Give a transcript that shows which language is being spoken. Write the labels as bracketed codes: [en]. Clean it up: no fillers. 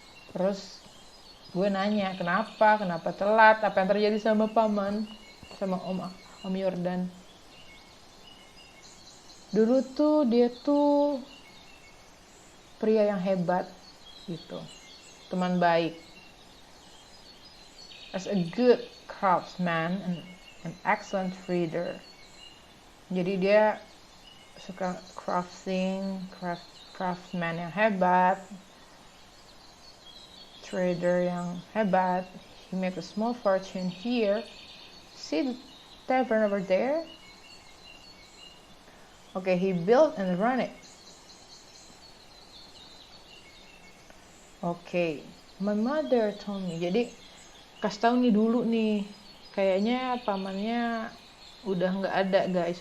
[id] Terus gue nanya, kenapa telat? Apa yang terjadi sama paman, sama Om Jordan? Dulu tuh dia tuh pria yang hebat gitu, teman baik. [en] As a good craftsman and an excellent trader. [id] Jadi dia suka craftsman yang hebat, trader yang hebat. [en] He made a small fortune here. See the tavern over there? Okay, he built and run it. Okay, my mother told me. [id] Jadi kasih tahu nih dulu nih, kayaknya pamannya udah nggak ada, guys.